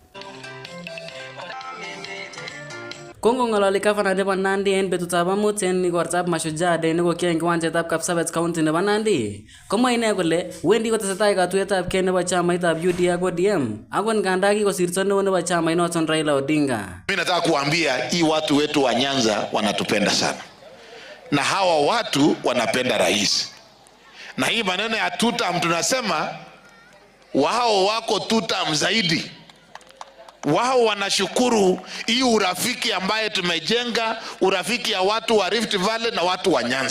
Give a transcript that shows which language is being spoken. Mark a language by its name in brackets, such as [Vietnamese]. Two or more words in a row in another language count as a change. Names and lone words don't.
[Kalenjin] Kongongalali gavana nebo Nandi en betutab amut en igortab Mashujaa Day nekokiyoe en kiwanjetab Kapsabet county nebo Nandi, komwa ine kole wendi kotesetai katuiyetab kei nebo chamaitab UDA ak ODM akot nganda kikosirto neo nebo chamainoton Raila Odinga. [Swahili] Mimi nataka kuambia hii watu wetu wa Nyanza wanatupenda sana, na hawa watu wanapenda rais, na hii maneno ya tutam tunasema wao wako tutam zaidi. Wao wanashukuru hii urafiki ambaye tumejenga, urafiki ya watu wa Rift Valley na watu wa Nyanza.